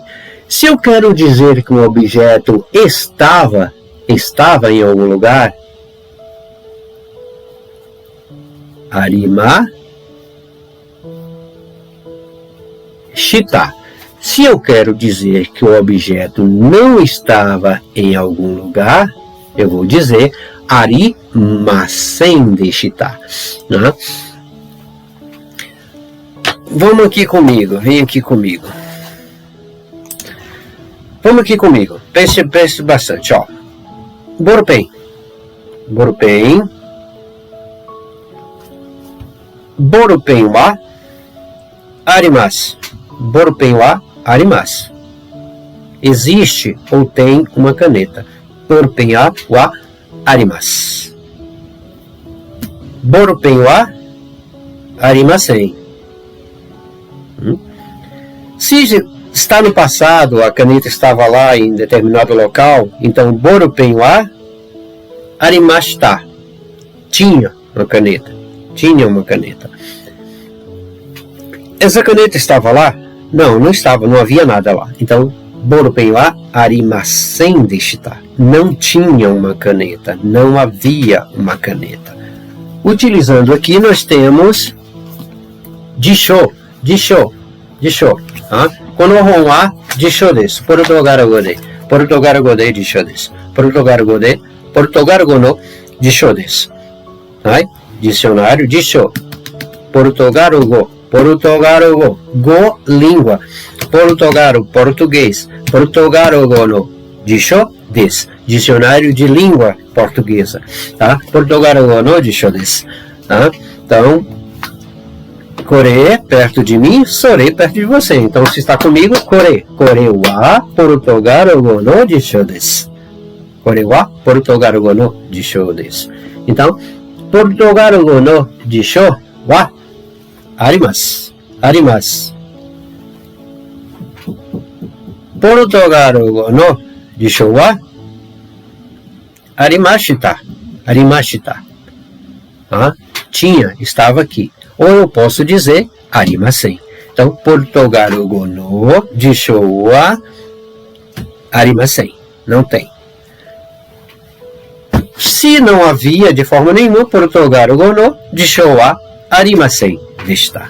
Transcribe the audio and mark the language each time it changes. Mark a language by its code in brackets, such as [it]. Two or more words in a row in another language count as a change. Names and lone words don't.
[pt] Se eu quero dizer que um objeto estava em algum lugar, arimashita. Se eu quero dizer que o objeto não estava em algum lugar, eu vou dizer [ja] ありませんでした. [pt] Né? Vamos aqui comigo, vem aqui comigo. Vamos aqui comigo. Pense bastante, ó. [ja] ボールペン。ボールペン. ボールペンはあります. ボールペンはあります. [pt] Existe ou tem uma caneta. [ja] ボールペンはあります。ボールペンはありません. [pt] Se está no passado, a caneta estava lá em determinado local, então [ja] ボールペンはありました. [pt] Tinha uma caneta. Tinha uma caneta. Essa caneta estava lá? Não, não estava, não havia nada lá. Então, [ja] ボールペンはありませんでした. [pt] Não tinha uma caneta, não havia uma caneta. Utilizando aqui, nós temos disho. [ja] このは辞書です. ポルトガル語で. ポルトガル語で辞書です. ポルトガル語で. ポルトガル語の辞書です. Dicionário 辞書。ポルトガル語. ポルトガル語。語, [pt] língua. Portugalgo, português. [ja] ポルトガル語の辞書です. [pt] Dicionário de língua portuguesa. Tá? [ja] ポルトガル語の辞書です. [pt] Tá? Então, Kore, perto de mim, sore, perto de você. Então, se está comigo, [ja] これ. これはポルトガル語の辞書です. これはポルトガル語の辞書です. Então, ポルトガル語の辞書はあります. あります. ポルトガル語の辞書はありました. ありました. [pt] Tinha, estava aqui. Ou eu posso dizer arimasen. Então, [ja] ポルトガル語の辞書はありません. [pt] Não tem. Se não havia de forma nenhuma, [ja] ポルトガル語の辞書はありませんでした.